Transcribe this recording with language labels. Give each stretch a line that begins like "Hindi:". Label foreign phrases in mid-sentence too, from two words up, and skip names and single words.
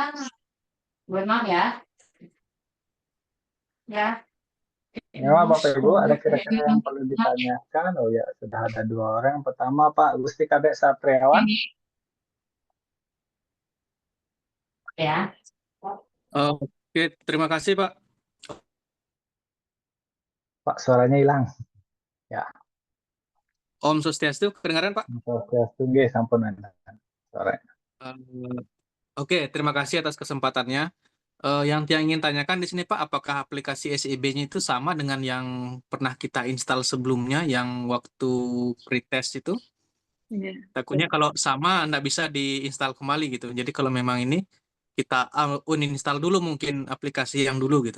Indonesian: Memang Bapak Ibu ada kira-kira yang perlu ditanyakan? Oh ya, sudah ada 2 orang. Yang pertama Pak Gusti Kadek Satriawan. Oke, terima kasih Pak. Pak, suaranya hilang. Ya,
Balinese: Om Swastiastu,
Indonesian: kedengaran Pak?
Balinese: Swastiastu nggih, sampun suaranya.
Indonesian: Eh, Oke, terima kasih atas kesempatannya. Yang Tiang ingin tanyakan di sini Pak, apakah aplikasi SIB-nya itu sama dengan yang pernah kita install sebelumnya, yang waktu pretest itu? Iya. Takutnya kalau sama, nggak bisa diinstal kembali gitu. Jadi kalau memang ini, kita uninstall dulu mungkin aplikasi yang dulu gitu.